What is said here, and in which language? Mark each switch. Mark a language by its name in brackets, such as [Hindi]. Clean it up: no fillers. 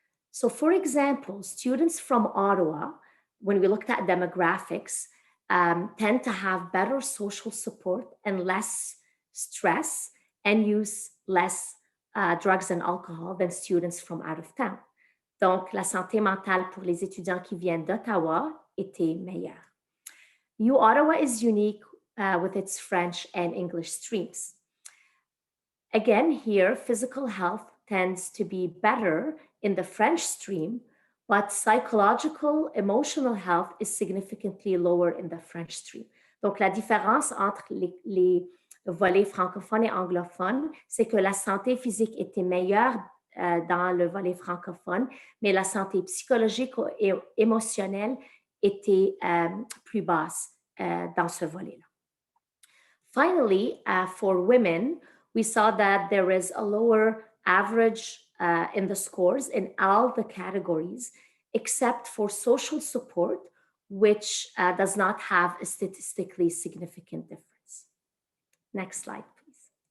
[English] So for example, students from Ottawa, when we looked at demographics, tend to have better social support and less stress and use less drugs and alcohol than students from out of town. [French] Donc, la santé mentale pour les étudiants qui viennent d'Ottawa était meilleure. [English] Ottawa is unique with its French and English streams. Again, here, physical health tends to be better in the French stream, but psychological, emotional health is significantly lower in the French stream. [French] Donc, la différence entre les volets francophones et anglophones, c'est que la santé physique était meilleure dans le volet francophone, mais la santé psychologique et émotionnelle était plus basse dans ce volet-là. [English] Finally, for women, we saw that there is a lower average in the scores in all the categories, except for social support, which does not have a statistically significant difference. Next slide, please.